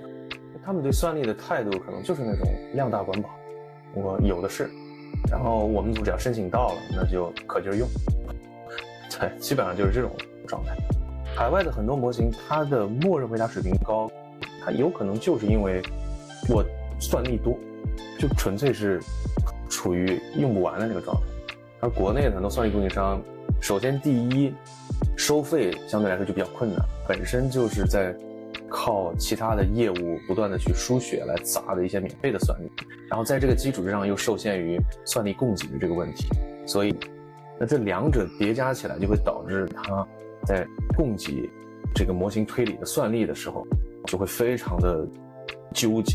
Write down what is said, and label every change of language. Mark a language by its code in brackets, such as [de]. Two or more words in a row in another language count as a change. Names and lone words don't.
[zh] 他們對算力的態度可能就是那種量大管飽，我有的是，然後我們組只要申請到了，那就可勁兒用。對，基本上就是這種狀態。海外的很多模型，它的默認回答水平高，它有可能就是因為我算力多，就純粹是处于用不完的那個狀態。而國內的很多算力供應商，首先第一，收費相對來說就比較困難，本身就是在靠其他的業務不斷的去輸血來砸的一些免費的算力，然後在這個基礎之上又受限於算力供給的這個問題，所以那這兩者疊加起來就會導致它在供給這個模型推理的算力的時候就會非常的糾結。